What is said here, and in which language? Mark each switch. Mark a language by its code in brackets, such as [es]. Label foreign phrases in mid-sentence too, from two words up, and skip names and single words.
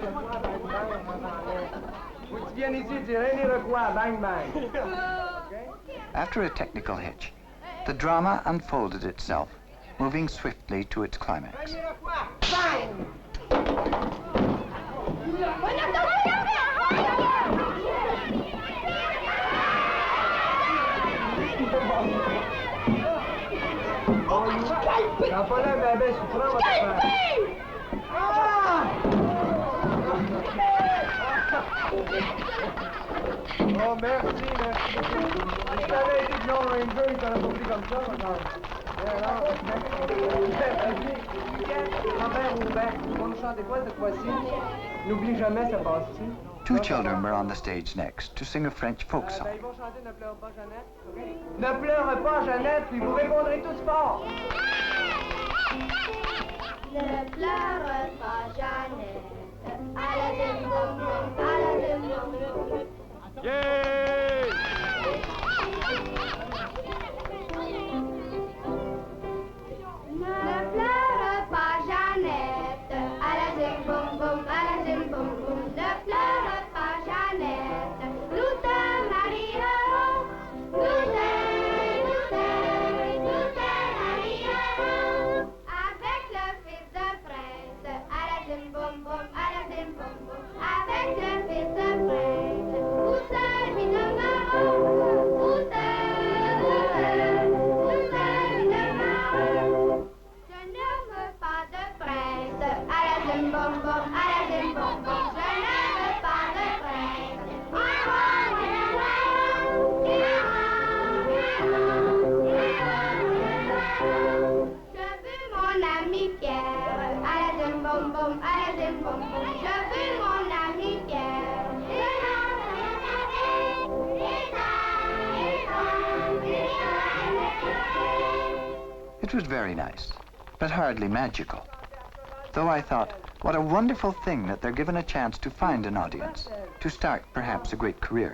[fr] Faut que tu viennes ici et dire René Lecoy, bang bang. [en] After a technical hitch, the drama unfolded itself, moving swiftly to its climax. Bang! [fr] T'as pas l'air bébé souffrant, votre frère. Ah! Oh, merci, merci. Si t'avais été de Lone Ranger, il t'aurait pas pris comme ça, maintenant. Grand-père Roubaix, tu vas nous chanter quoi cette fois-ci? N'oublie jamais, ça passe-tu? [en] Two children were on the stage next to sing a French folk song. [fr] Ils vont chanter Ne pleure pas, Jeannette. Okay. Ne pleure pas, Jeannette, puis vous répondrez tous fort. Ne pleure pas, Jeannette. À la dim bom bom, à la dim bom bom. Yay! Ne pleure pas, Jeannette. À la dim bom bom, à la dim bom bom. Ne pleure pas, Jeannette. Nous te marierons. Nous te marierons. Avec le fils de prince. À la dim bom bom, à la dim bom bom. Avec le fils de prince. Où seul lui demeurons. Où seul lui demeurons. Je n'aime pas de prince. À la dim bom bom, à la dim bom bom. Je n'aime pas de prince. Je veux mon ami Pierre. À la dim bom bom, à la dim bom bom. Je veux mon ami Pierre. [en] It was very nice, but hardly magical. Though I thought, what a wonderful thing that they're given a chance to find an audience, to start perhaps a great career.